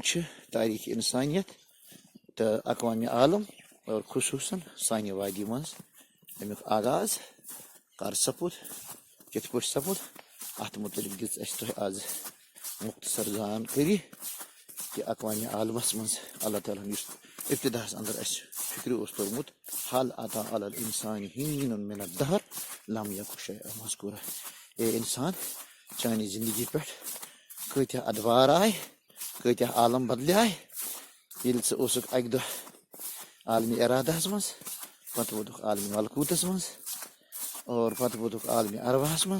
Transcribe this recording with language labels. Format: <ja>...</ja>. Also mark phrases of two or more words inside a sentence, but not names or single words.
<ks>چھِ تاریٖخ انسانیت تہٕ اقوامِ عالم اور خصوٗصن سانہِ وادی منٛز امیُک آغاز کر سپُد کِتھ پٲٹھۍ سپُد اتھ مُتعلق دِژ اسہِ تۄہہِ آز مختصر زانکٲری کہِ اقوامِ عالمس منٛز اللہ تعالیٰ ہن یُس ابتداہس اندر اسہِ فکرِ اوس توٚرمُت</ks> <ar>حل عطا علی الانسان حیٖن من الدہر لم یکُ شیئا مذکورا</ar> <ks>اے انسان چانہِ زندگی پٮ۪ٹھ کۭتیاہ ادوار آے کۭتیاہ عالم بدلیاے ییٚلہِ ژٕ اوسُکھ اکہِ دۄہ عالمی ارادہس منٛز پتہٕ ووتُکھ عالمی ملکوٗتس منٛز اور پتہٕ ووتُکھ عالمی ارواہس منٛز</ks>